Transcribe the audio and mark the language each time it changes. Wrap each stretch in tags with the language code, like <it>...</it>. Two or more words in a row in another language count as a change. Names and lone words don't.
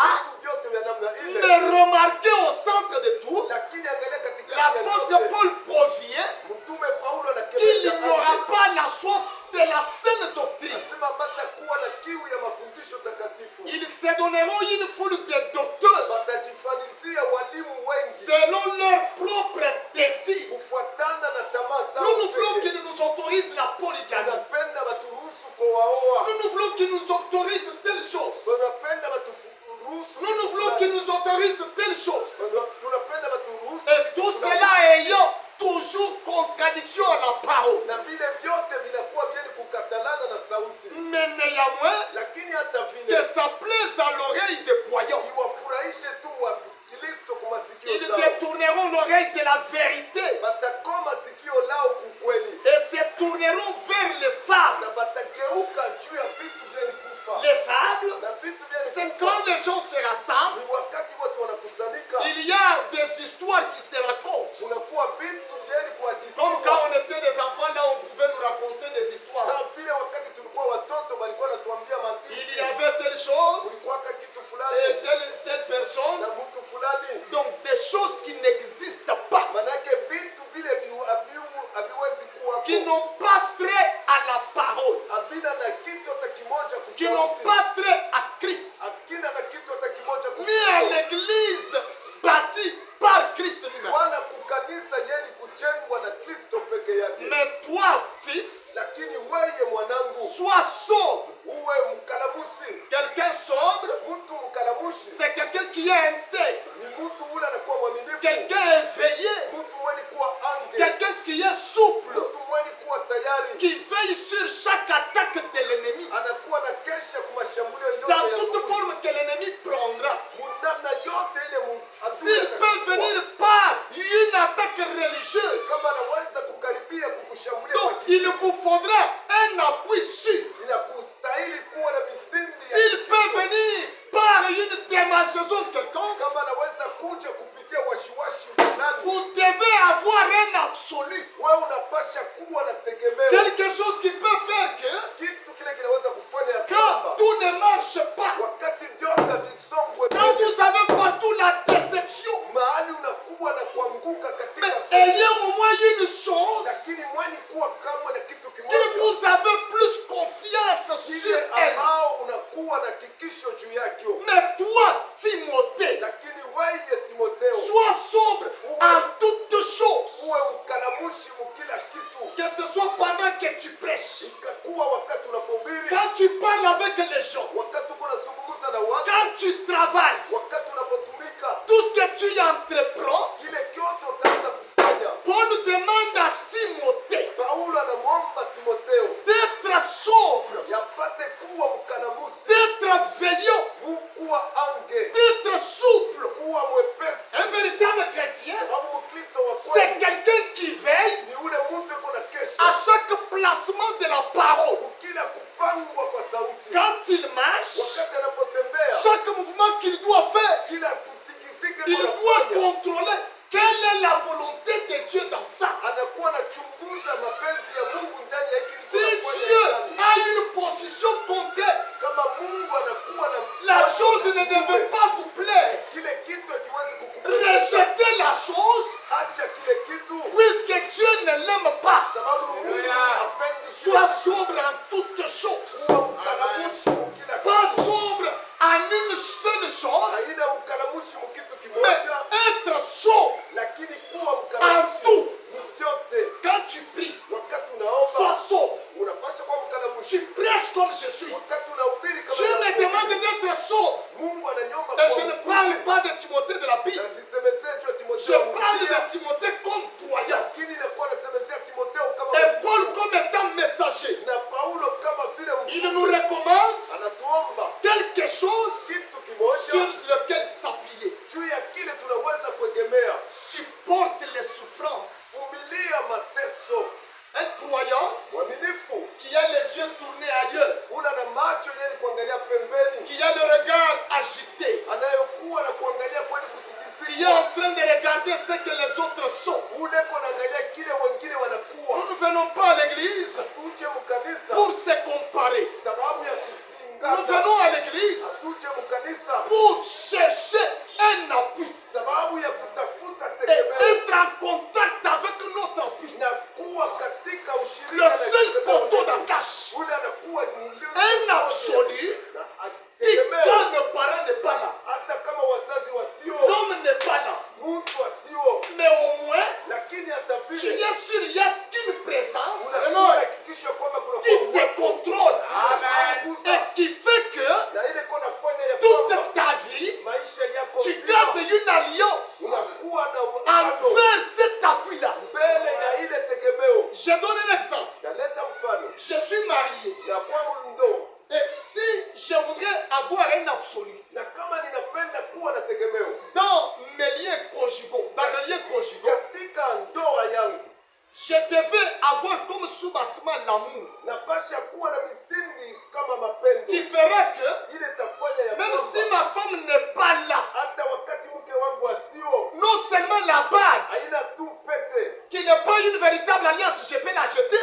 <sw>vitu vyote vya namna ile.</sw> <fr>mais remarquez au centre de tout,</fr> <sw>Lakini angalia katikati ya</sw> <fr>l'apôtre</fr> <sw>yote,</sw> <fr>Paul provient</fr> <sw>mtume Paulo</sw> <fr>qu'il</fr> <sw>anakemesha</sw> <fr>n'aura pas la soif de la saine doctrine.</fr> <sw>anasema batakuwa na kiu ya mafundisho takatifu,</sw> <fr>Ils se donneront une foule de docteurs</fr> <sw>watajifanizia walimu wengi</sw> <fr>selon leur propre désir.</fr> <sw>kufuatana na tamaa zao.</sw> <fr>Nous, nous voulons</fr> <sw>pekee.</sw> <fr>qu'il nous autorise la polygamie.</fr> <sw>Wanapenda waturuhusu kuwaoa,</sw> <fr>Nous voulons qu'il nous autorise telle chose.</fr> <sw>wanapenda waturuhusu</sw> <fr>Nous voulons qu'il nous autorise telle chose.</fr> <sw>tunapenda waturuhusu</sw> <fr>Et tout cela ayant toujours contradiction à la parole.</fr> <sw>na vile vyote vinakuwa vyeni kukatalana na sauti,</sw> <fr>Mais néanmoins,</fr> <sw>lakini hata</sw> <fr>que</fr> <sw>vile</sw> <fr>ça plaise à l'oreille des croyants.</fr> <sw>iwafurahishe tu wa Kristo kwa masikio</sw> <fr>Ils</fr> <sw>zao,</sw> <fr>détourneront l'oreille de la vérité</fr> <sw>batakoma sikio lao kukweli</sw> <fr>et se tourneront vers les fables.</fr> <sw>na batageuka juu ya vitu vyeni kufa</sw> <fr>Les fables,</fr> <sw>na vitu vyeni</sw> <fr>c'est</fr> <sw>kufa.</sw> <fr>quand les gens se rassemblent,</fr> <sw>Ni wakati watu wanakusanyika,</sw> <fr>il y a des histoires qui se racontent.</fr> <sw>kunakuwa vitu vyeni</sw> <fr>Comme quand</fr> <sw>kuhadisiwa.</sw> <fr>on était des enfants, là, on pouvait nous raconter des histoires.</fr> <sw>Sawa vile wakati tulikuwa watoto walikuwa wanatuambia</sw> <fr>Il</fr> <sw>hadithi,</sw> <fr>y avait telle chose</fr> <sw>kulikuwaka kitu</sw> <fr>et</fr> <sw>fulani</sw> <fr>telle personne.</fr> <sw>na mtu fulani.</sw> <fr>Donc des choses qui n'existent pas,</fr> <sw>Manake vitu vile haviwezi kuwa</sw> <fr>qui n'ont pas trait à la parole,</fr> <sw>havina na kitu hata kimoja</sw> <fr>qui n'ont</fr> <sw>kusauti,</sw> <fr>pas trait à Christ,</fr> <sw>hakina na kitu hata kimoja</sw> <fr>ni à</fr> <sw>kuhusu,</sw> <fr>l'église bâtie par Christ lui-même.</fr> <sw>wala kukanisa yeni kujengwa na Kristo peke yake.</sw> <fr>Mais toi, fils,</fr> <sw>Lakini weye mwanangu,</sw> <fr>sois sobre.</fr> <sw>uwe mkalamushi.</sw> <fr>Quelqu'un sobre,</fr> <sw>Mtu mkalamushi</sw> <fr>c'est quelqu'un qui est intègre,</fr> <sw>ni mtu ule anakuwa mwaminifu,</sw> <fr>quelqu'un éveillé,</fr> <sw>mtu mweni kuwa ange,</sw> <fr>quelqu'un qui est souple,</fr> <sw>mtu mweni kuwa tayari,</sw> <fr>qui veille sur chaque attaque de l'ennemi,</fr> <sw>anakuwa na kesha kwa mashambulio yote</sw> <fr>dans</fr> <sw>ya</sw> <fr>toute</fr> <sw>adui.</sw> <fr>forme que l'ennemi prendra.</fr> <sw>Namna yote ile adui</sw> <fr>S'il peut</fr> <sw>atachukua.</sw> <fr>venir par une attaque religieuse,</fr> <sw>Kama anaweza kukaribia kukushambulia</sw> <fr>donc</fr> <sw>kwa</sw> <fr>il vous faudra un appui sûr.</fr> <sw>inakustahili kuwa na misingi ya</sw> <fr>S'il peut</fr> <sw>kitisho.</sw> <fr>venir par une démangeaison quelconque,</fr> <sw>Kama anaweza kuja kupitia washiwashi fulani,</sw> <fr>vous devez avoir un absolu.</fr> <sw>wewe unapasha kuwa na tegemeo,</sw> <fr>Quelque chose qui peut faire que</fr> <sw>kitu kile kinaweza kufanya ya</sw> <fr>quand</fr> <sw>kwamba</sw> <fr>tout ne marche pas,</fr> <sw>wakati vyote visongwe</sw> <fr>quand</fr> <sw>mbele,</sw> <fr>vous avez partout la déception,</fr> <sw>mahali unakuwa na kuanguka katika</sw> <fr>mais</fr> <sw>vitu,</sw> <fr>ayez au moins une chose,</fr> <sw>lakini mwani kuwa kama na kitu</sw> <fr>que</fr> <sw>kimoja</sw> <fr>vous avez plus confiance sur</fr> <sw>kile</sw> <fr>elle.</fr> <sw>ambao unakuwa na kikisho juu yake.</sw> <fr>Mais toi, Timothée,</fr> <sw>Lakini wewe Timotheo,</sw> <fr>sois sobre en toutes choses.</fr> <sw>uwe mkalamushi mkila kitu,</sw> <fr>Que ce soit pendant que tu prêches,</fr> <sw>ikakuwa wakati unapohubiri,</sw> <fr>quand tu parles avec les gens,</fr> <sw>wakati uko unazungumza na watu,</sw> <fr>quand tu travailles,</fr> <sw>wakati unapotumika,</sw> <fr>tout ce que tu entreprends,</fr> <sw>kile kyote utaanza kufanya.</sw> <fr>Paul demande à Timothée</fr> <sw>Paulo anamwomba Timotheo</sw> <fr>d'être sobre,</fr> <sw>yapate kuwa mkalamushi,</sw> <fr>d'être veillant,</fr> <sw>kuwa ange,</sw> <fr>d'être souple.</fr> <sw>kuwa mwepesi.</sw> <fr>Un véritable chrétien,</fr> <sw>Sababu Mkristo wa</sw> <fr>c'est</fr> <sw>kweli</sw> <fr>quelqu'un qui veille</fr> <sw>ni ule mtu yuko na</sw> <fr>à</fr> <sw>kesha</sw> <fr>chaque placement de la parole.</fr> <sw>kila kupangwa kwa sauti,</sw> <fr>Quand il marche,</fr> <sw>wakati anapotembea,</sw> <fr>chaque mouvement qu'il doit faire,</fr> <sw>kila kutikisika</sw> <fr>il doit</fr> <sw>anafanya,</sw> <fr>contrôler quelle est la volonté de Dieu dans ça.</fr> <sw>anakuwa anachunguza mapenzi ya Mungu ndani ya hiki</sw> <fr>Si Dieu a une position contraire,</fr> <sw>kama Mungu anakuwa na</sw> <fr>la chose ne devait pas vous plaire.</fr> <sw>kile kitu akiwezi kukupenda,</sw> <fr>Rejetez la chose</fr> <sw>acha kile kitu,</sw> <fr>puisque Dieu ne l'aime pas.</fr> <sw>sababu Mungu hapendi</sw> <fr>Sois sobre en toutes choses.</fr> <sw>kuwa mkalamushi mkila</sw> <fr>Pas</fr> <sw>kitu,</sw> <fr>sobre en une seule chose,</fr> <sw>haina mkalamushi mkitu</sw> <fr>mais</fr> <sw>kimoja,</sw> <fr>être sobre</fr> <sw>lakini kuwa</sw> <fr>en</fr> <sw>mkalamushi</sw> <fr>tout.</fr> <sw>mvyote.</sw> <fr>Quand tu pries,</fr> <sw>Wakati unaomba</sw> <fr>sois sobre.</fr> <sw>unapaswa kuwa mkalamushi,</sw> <fr>Tu prêches comme je suis.</fr> <sw>wakati unahubiri kama</sw> <fr>Dieu me</fr> <sw>unahubiri,</sw> <fr>demande d'être sobre.</fr> <sw>Mungu ananiomba</sw> <fr>Et</fr> <sw>kuwa</sw> <fr>je ne</fr> <sw>mkweli.</sw> <fr>parle pas de Timothée de la Bible.</fr> <sw>Na sisemezee juu ya</sw> <fr>Je</fr> <sw>Timotheo</sw> <fr>parle</fr> <sw>mhubiri,</sw> <fr>de Timothée comme croyant.</fr> <sw>lakini nakuwa nasemezea Timotheo kama</sw> <fr>Et</fr> <sw>mhubiri.</sw> <fr>Paul comme étant messager.</fr> <sw>Na Paulo kama vile</sw> <fr>Il nous recommande</fr> <sw>anatuomba</sw> <fr>quelque chose</fr> <sw>kitu</sw> <fr>sur</fr> <sw>kimoja</sw> <fr>lequel s'appuyer.</fr> <sw>juu ya kile tunaweza kuegemea,</sw> <fr>Supporte les souffrances.</fr> <sw>vumilia mateso.</sw> <fr>Un croyant</fr> <sw>Mwaminifu</sw> <fr>qui a les yeux tournés ailleurs,</fr> <sw>una na macho yeni kuangalia pembeni,</sw> <fr>qui a le regard agité,</fr> <sw>anayokuwa na kuangalia kweli</sw> <fr>qui est en</fr> <sw>kutikisika,</sw> <fr>train de regarder ce que les autres sont.</fr> <sw>ule ko naangalia kile wengine wanakuwa.</sw> <fr>Nous ne venons pas à l'église</fr> <sw>Tuje mkanisa kanisa</sw> <fr>pour se comparer.</fr> <sw>sababu ya</sw> <fr>Nous</fr> <sw>kupingana.</sw> <fr>venons à l'église</fr> <sw>Hatuje mkanisa</sw> <fr>pour chercher un appui</fr> <sw>sababu ya kutafuta</sw> <fr>et</fr> <sw>tegemeo</sw> <fr>être en contact avec notre appui.</fr> <sw>na kuwa katika</sw> <fr>Le</fr> <sw>ushirika na</sw> <fr>seul</fr> <sw>tegemeo</sw> <fr>poteau</fr> <sw>letu.</sw> <fr>d'attache,</fr> <sw>Ule anakuwa mlinzi</sw> <fr>un</fr> <sw>mmoja.</sw> <fr>absolu,</fr> <sw>Na</sw> <fr>qui</fr> <sw>tegemeo</sw> <fr>quand le parent n'est pas là,</fr> <sw>hata kama wazazi wasio</sw> <fr>l'homme n'est pas là,</fr> <sw>mtu asio,</sw> <fr>mais au moins,</fr> <sw>lakini hata</sw> <fr>tu</fr> <sw>vile</sw> <fr>es sûr, il y a qu'une présence</fr> <sw>unahakikisha kwamba kuna</sw> <fr>qui te contrôle et qui fait que</fr> <sw>na ile iko nafanya ya</sw> <fr>toute</fr> <sw>kwamba</sw> <fr>ta vie,</fr> <sw>maisha yako</sw> <fr>tu</fr> <sw>nzima</sw> <fr>gardes une alliance</fr> <sw>unakuwa na uagano</sw> <fr>envers cet appui-là.</fr> <sw>mbele ya ile tegemeo.</sw> <fr>Je donne un exemple.</fr> <sw>Naleta mfano</sw> <fr>Je suis marié.</fr> <sw>na kwangu ndoa,</sw> <fr>Et si je voudrais avoir un absolu</fr> <sw>na kama ninapenda kuwa na tegemeo</sw> <fr>dans mes liens conjugaux,</fr> <sw>katika ndoa yangu,</sw> <fr>je devais avoir comme sous-bassement l'amour</fr> <sw>napasha kuwa na misingi kama mapendo,</sw> <fr>qui fera que</fr> <sw>ile tafanya ya</sw> <fr>même si</fr> <sw>kwamba</sw> <fr>ma femme n'est pas là,</fr> <sw>hata wakati mke wangu asio</sw> <fr>non seulement la bague</fr> <sw>haina tu pete,</sw> <fr>qui n'est pas une véritable alliance, je peux l'acheter,</fr>